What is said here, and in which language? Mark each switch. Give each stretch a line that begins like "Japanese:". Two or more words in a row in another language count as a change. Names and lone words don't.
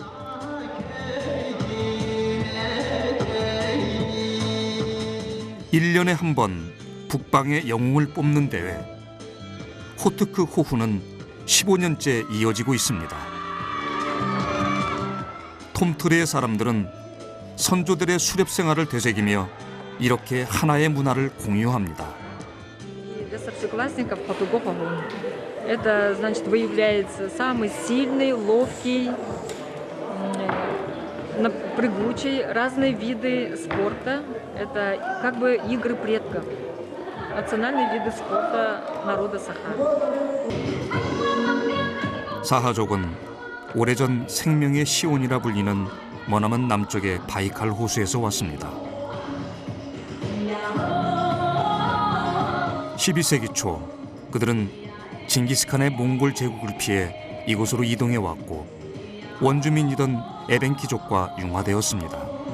Korean: (1년에) 한 번 북방의 영웅을 뽑는 대회. 호트크 호후는 15년째 이어지고 있습니다. 톰트레의 사람들은 선조들의 수렵 생활을 되새기며 이렇게 하나의 문화를 공유합니다.
Russian: Для старшеклассников Хатугох огонь. Это значит выявляется самый сильный, ловкий, прыгучий, разные виды спорта. Это как бы игры предков. Национальные виды спорта народа Саха.
Korean: 사하족은 오래전 생명의 시온이라 불리는 머나먼 남쪽의 바이칼 호수에서 왔습니다. 12세기 초 그들은 징기스칸의 몽골 제국을 피해 이곳으로 이동해 왔고 원주민이던 에벤키족과 융화되었습니다.